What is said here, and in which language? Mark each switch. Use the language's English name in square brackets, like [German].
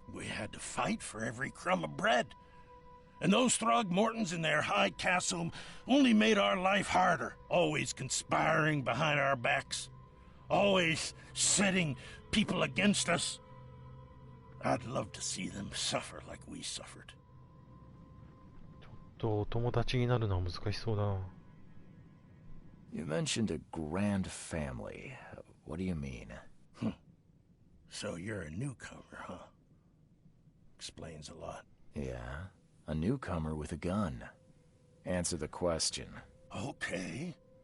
[English] We had to fight for every crumb of bread. And those Throgmortons in their high castle only made our life harder, always conspiring behind our backs, always setting people against us. I'd love to see them suffer like we suffered. [Japanese] ちょっと友達になるのは難しそうだな。 [English] You mentioned a grand family. What do you mean? So you're a newcomer, huh? Explains a lot. Yeah, a newcomer with a gun. Answer the question. Okay.